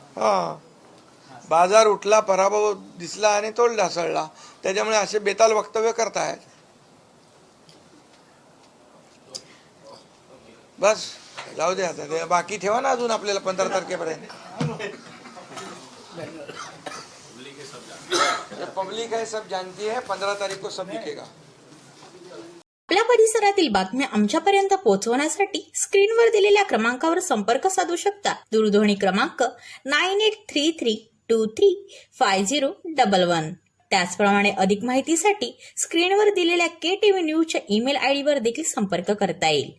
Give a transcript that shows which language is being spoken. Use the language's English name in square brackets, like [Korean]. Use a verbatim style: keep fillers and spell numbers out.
[Marathi] हा बाजार उठला, पराभव दिसला आणि तोल ढासळला, त्याच्यामुळे असे बेताल वक्तव्य करतायत. बस जाऊ दे आता, ते बाकी ठेवा ना अजून आपल्याला पंधरा तारखेपर्यंत. [Hindi] ये पब्लिक है, सब जानती है, पंद्रह तारीख को सब दिखेगा. [Marathi] आपल्या परिसरातील बातम्या आमच्यापर्यंत पोहोचवण्यासाठी स्क्रीनवर दिलेल्या क्रमांकावर संपर्क साधू शकता. दूरध्वनी क्रमांक nine eight three three two three five zero double one. त्याचप्रमाणे अधिक माहितीसाठी स्क्रीनवर दिलेल्या के टीव्ही न्यूजच्या ईमेल आयडीवर देखील संपर्क करता येईल.